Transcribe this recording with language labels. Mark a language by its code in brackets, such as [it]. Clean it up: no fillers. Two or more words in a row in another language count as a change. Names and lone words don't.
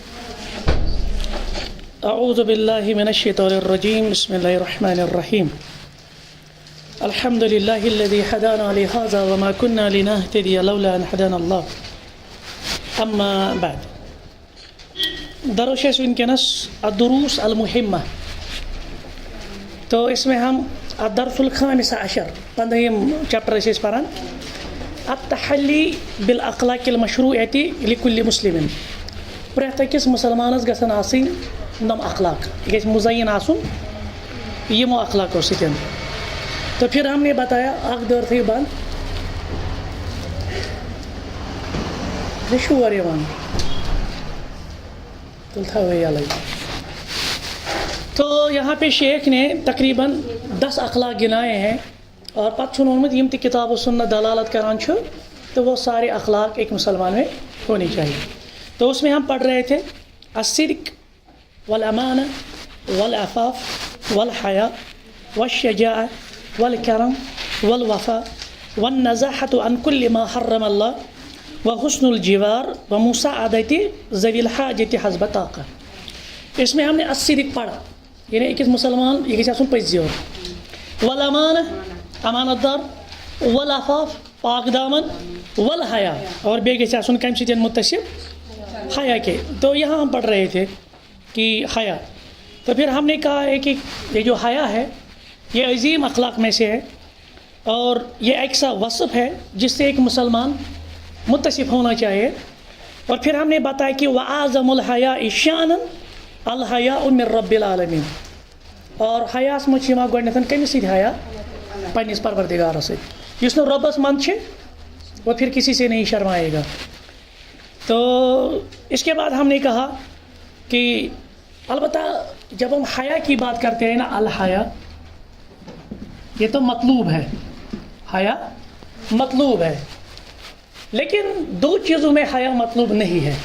[ar] اعوذ باللہ من الشیطان الرجیم. بسم اللہ الرحمن الرحیم. الحمد للہ الذی ہدانا لہذا وما كنا لنهتدی لولا ان ہدانا اللہ. اما بعد. دروش ونکس الدروس المہمہ. [ur] تو اس میں ہم [ar] الدرس الخامس عشر [ur] 15 چیپٹر اس پران. [ar] التحلی بالاخلاق المشروعۃ لكل مسلم. [ks] پرٛٮ۪تھ أکِس مُسلمانس گژھن آسٕنۍ نم اخلاق. یہ گژھِ مزین آسُن یِمو اخلاقو سۭتۍ. [ur] تو پھر ہم نے بتایا [ks] اکھ دٲر تھٲیِو بنٛد. یہِ چھُ شور یِوان تیٚلہِ تھاوو یَلَے. [ur] تو یہاں پہ شیخ نے تقریباً 10 اخلاق گنائے ہیں اور [ks] پتہ چھُنہٕ ووٚنمُت یِم تہِ کتاب و سنت دلالت کران چھُ [ur] تو وہ سارے اخلاق ایک مسلمان میں ہونی چاہیے. تو اس میں ہم پڑھ رہے تھے [ar] الصدق والامانہ والعفاف والحیاء والشجاعہ والکرم والوفاء والنزاحۃ عن کل ما حرم اللہ وحسن الجوار ومساعدۃ ذوی الحاجۃ حسب طاقہ. [ur] اس میں ہم نے الصدق پڑھا یعنی ایک مسلمان [ks] یہ گژھِ آسُن پٔزۍ یور. [ur] والامانہ امانت دار. والعفاف پاک دامن. [ks] والحیا اور بیٚیہِ گژھِ آسُن کمہِ سۭتۍ متصف حیا کے. [ur] تو یہاں ہم پڑھ رہے تھے کہ حیا. تو پھر ہم نے کہا ہے کہ یہ جو حیا ہے یہ عظیم اخلاق میں سے ہے اور یہ ایک سا وصف ہے جس سے ایک مسلمان متصف ہونا چاہیے. اور پھر ہم نے بتایا کہ [ar] وَأَعْظَمُ الْحَيَاءِ شَأْنًا الْحَيَاءُ مِن رَبِّ الْعَالَمِينَ. [ks] اور حیاس منٛز چھِ یِوان گۄڈنٮ۪تھ کٔمِس سۭتۍ حیا؟ پنٛنِس پروردگارس سۭتۍ. یُس نہٕ رۄبس منٛد چھِ [ur] وہ پھر کسی سے نہیں شرمائے گا. تو اس کے بعد ہم نے کہا کہ البتہ جب ہم حیا کی بات کرتے ہیں نا الحیا یہ تو مطلوب ہے. حیا مطلوب ہے لیکن 2 چیزوں میں حیا مطلوب نہیں ہے.